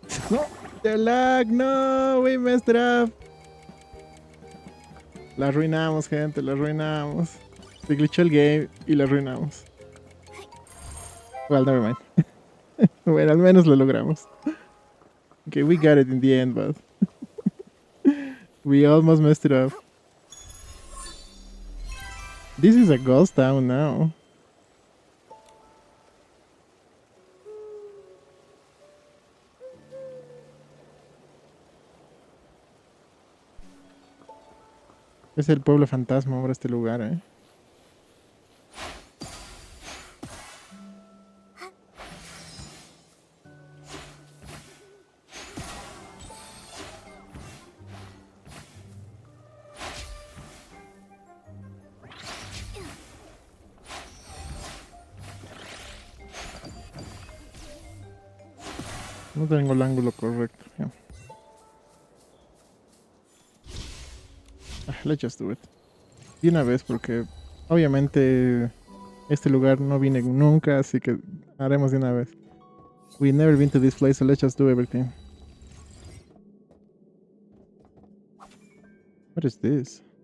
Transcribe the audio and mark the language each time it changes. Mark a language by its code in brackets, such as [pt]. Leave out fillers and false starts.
[en] No, the lag, no, we messed it up. [es] La arruinamos, gente, la arruinamos. Se glitchó el game y la arruinamos. [en] Well, never mind. [es] Bueno, al menos lo logramos. [en] Okay, we got it in the end, but we almost messed it up. This is a ghost town now. [es] Es el pueblo fantasma ahora este lugar, eh. No tengo el ángulo correcto. [en] Yeah. Let's just do it. [es] De una vez porque obviamente este lugar no vine nunca, así que haremos de una vez. [en] We never been to this place, so let's just do everything. What is this?